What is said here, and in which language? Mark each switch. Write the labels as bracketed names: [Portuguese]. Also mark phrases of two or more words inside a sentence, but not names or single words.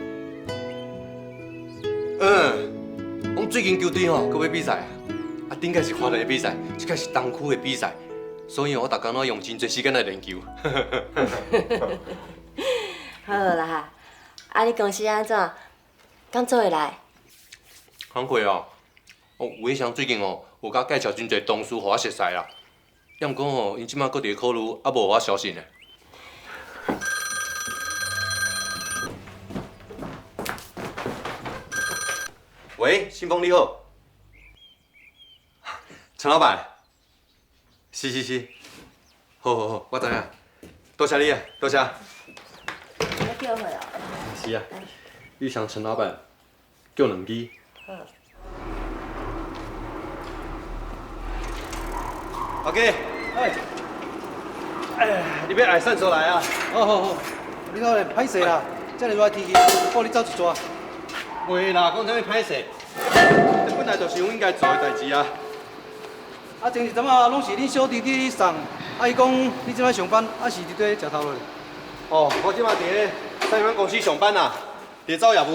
[Min Nan Chinese] 我最近球队吼，阁要比赛，顶届是花莲的比赛，这届是东区的比赛，所以我逐工拢用真侪时间来练球。好啦，你公司安怎？刚做会来？惭愧哦，有诶像最近哦，有甲介绍真侪同事互我熟识啦。要毋过吼，因即摆阁伫考虑，还无互我消息呢。喂，新峰你好，陈老板，是，好，我知影，多谢你啊，多谢。要叫回哦。是啊，你向陈老板叫2支。好。阿基，你要来散手来啊？好，你好咧，歹势啦，遮尔热天气，抱你走一撮。袂啦，讲啥物歹势，这本来就是阮应该做的代志啊。前一阵啊，拢是恁小弟弟送，伊讲你即摆上班，是伫底食头路咧。我即摆伫咧三元公司上班啦，伫走业务。